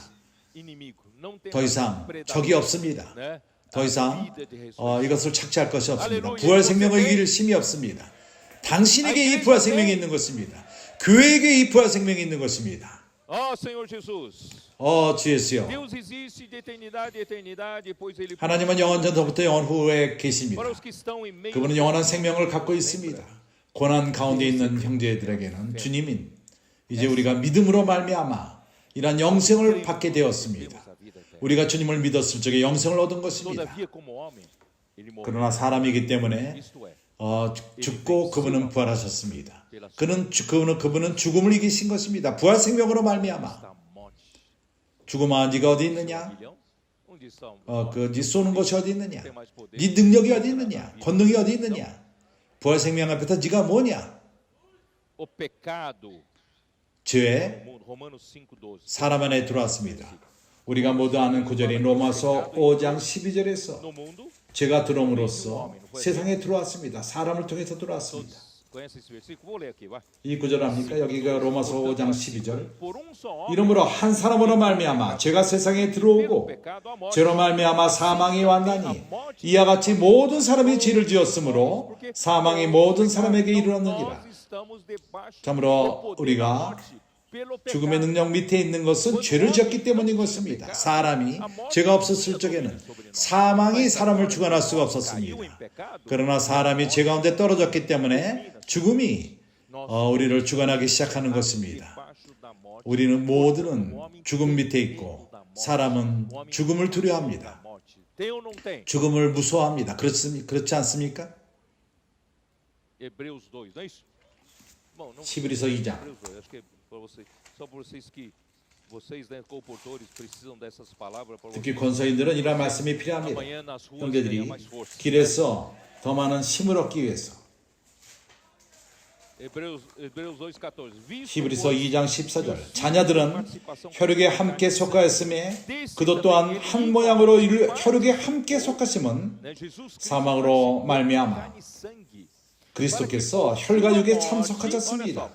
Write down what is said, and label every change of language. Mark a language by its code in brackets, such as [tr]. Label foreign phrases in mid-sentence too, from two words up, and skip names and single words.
[ko] 더 이상 적이 없습니다. 더 이상 이것을 착취할 것이 없습니다. 부활 생명을 이길 힘이 없습니다. 당신에게 이 부활 생명이 있는 것입니다. 교회에게 이 부활 생명이 있는 것입니다. [pt] Ó Senhor Jesus, [ko] 주 예수여, [pt] Deus existe de eternidade a eternidade, pois Ele [ko] 하나님은 영원 전부터 영원 후에 계십니다. [pt] para os que estão em meio [ko] 그분은 영원한 생명을 갖고 있습니다. 고난 가운데 있는 형제들에게는 주님인 이제 우리가 믿음으로 말미암아 이러한 영생을 받게 되었습니다. 우리가 주님을 믿었을 적에 영생을 얻은 것입니다. [pt] Todavia, como homem, Ele morreu. [ko] 그러나 사람이기 때문에 [pt] Isto é, [ko] 죽고 그분은 부활하셨습니다. 그분은 죽음을 이기신 것입니다. 부활 생명으로 말미암아 [pt] da morte. [ko] 죽음아 네가 어디 있느냐? [pt] Milhão? Onde está o [ko] 네 쏘는 것이 어디 있느냐? 네 능력이 어디 있느냐? 권능이 어디 있느냐? 부활 생명 앞에서 네가 뭐냐? [pt] o pecado? [ko] 죄 [pt] No mundo. Romanos 5:12. [ko] 사람 안에 들어왔습니다. 우리가 모두 아는 구절인 로마서 5장 12절에서 [pt] No mundo, [ko] 죄가 들어옴으로써 세상에 들어왔습니다. 사람을 통해서 들어왔습니다. [pt] conhece esse versículo? Vou ler aqui, vai. [ko] 이 구절 압니까? 여기가 로마서 5장 12절. [pt] Por um só homem, [ko] 이러므로 한 사람으로 말미암아 죄가 세상에 들어오고 죄로 말미암아 사망이 왔나니 이와 같이 모든 사람이 죄를 지었으므로 사망이 모든 사람에게 이르렀느니라. [pt] nós estamos debaixo [ko] 참으로 [pt] do poder [ko] 우리가 [pt] da morte pelo [ko] 죽음의 [pt] pecado. [ko] 능력 밑에 있는 것은 죄를 지었기 때문인 것입니다. 사람이 죄가 없었을 적에는 사망이 사람을 죽어날 수가 없었습니다. 그러나 사람이 죄 가운데 떨어졌기 때문에 죽음이 우리를 죽어나기 시작하는 것입니다. [pt] Debaixo da morte. [ko] 우리는 모두는 죽음 밑에 있고 사람은 죽음을 두려워합니다. [pt] Tem ou não tem? [ko] 죽음을 무서워합니다. 그렇지 않습니까? [pt] Hebreus 2, não é isso? Bom, não. [ko] 히브리서 2장. [pt] Hebreus 2, acho que é para vocês, só para vocês que vocês, né, comportores, precisam dessas palavras para [ko] 특히 [pt] vocês. [ko] 권서인들은 이런 말씀이 필요합니다. [pt] Amanhã nas ruas [ko] 형제들이 [pt] ganhar mais força. [ko] 길에서 더 많은 힘을 얻기 위해서 [pt] Hebreus 2:14. [ko] 히브리서 2장 14절 자녀들은 혈육에 함께 속하였음에 그도 또한 한 모양으로 혈육에 함께 속하심은 사망으로 말미암아 그리스도께서 혈과 육에 참석하셨습니다.